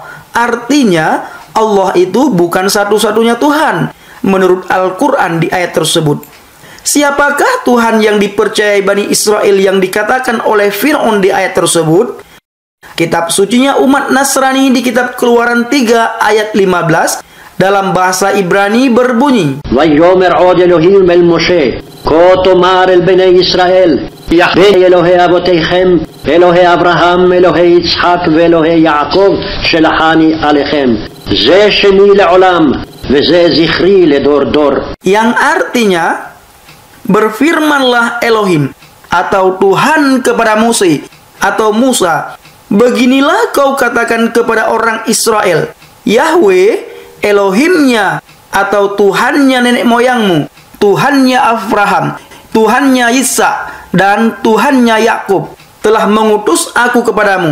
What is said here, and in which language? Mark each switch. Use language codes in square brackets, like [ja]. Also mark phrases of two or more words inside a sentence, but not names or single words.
[id] Artinya, Allah itu bukan satu-satunya Tuhan, menurut Al-Quran di ayat tersebut. Siapakah Tuhan yang dipercayai Bani Israel yang dikatakan oleh Fir'aun di ayat tersebut? Kitab sucinya umat Nasrani di kitab Keluaran 3 ayat 15 dalam bahasa Ibrani berbunyi, [he] ויאמר עוד אלוהים אל משה כה תאמר אל בני ישראל יחווה אלוהי אבותיכם אלוהי אברהם אלוהי יצחק ואלוהי יעקב שלחני עליכם זה שמי לעולם וזה זכרי לדור דור. [id] Yang artinya, berfirmanlah Elohim atau Tuhan kepada Musa, beginilah kau katakan kepada orang Israel, Yahweh Elohimnya atau Tuhannya nenek moyangmu, Tuhannya Abraham, Tuhannya Ishak, dan Tuhannya Yakub telah mengutus aku kepadamu.